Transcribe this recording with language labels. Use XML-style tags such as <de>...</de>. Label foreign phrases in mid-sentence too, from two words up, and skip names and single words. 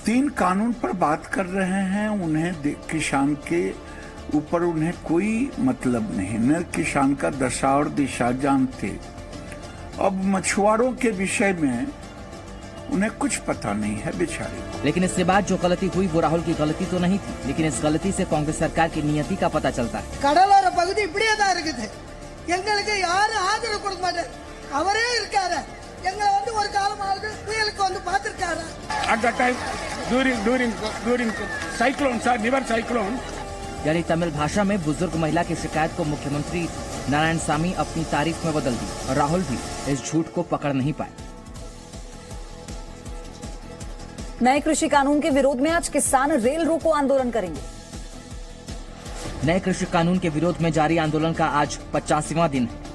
<hi>3 कानून पर बात कर रहे हैं, उन्हें किसान के ऊपर उन्हें कोई मतलब नहीं, न किसान का दशा और दिशा जानते। अब मछुआरों के विषय में उन्हें कुछ पता नहीं है बेचारे को। लेकिन इसके बाद जो गलती हुई वो राहुल की गलती तो नहीं थी, लेकिन इस गलती से कांग्रेस सरकार की नियति का पता चलता है।</hi> <ta>கடலோர பகுதி இப்படியே தான் இருக்குது. எங்களுக்கு யாரும் ஆதரவு கொடுக்க மாட்டார். அவரே இருக்காரு. எங்களை வந்து ஒரு காலமாவது புயலுக்கு வந்து பார்த்திருக்காரு.</ta> <en>At that time, during cyclones, never cyclone.</en> <hi>यानी तमिल भाषा में बुजुर्ग महिला की शिकायत को मुख्यमंत्री नारायणसामी अपनी तारीफ में बदल दी और राहुल भी इस झूठ को पकड़ नहीं पाए। नए कृषि कानून के विरोध में आज किसान रेल रोको आंदोलन करेंगे। नए कृषि कानून के विरोध में जारी आंदोलन का आज 50वां दिन है।</hi>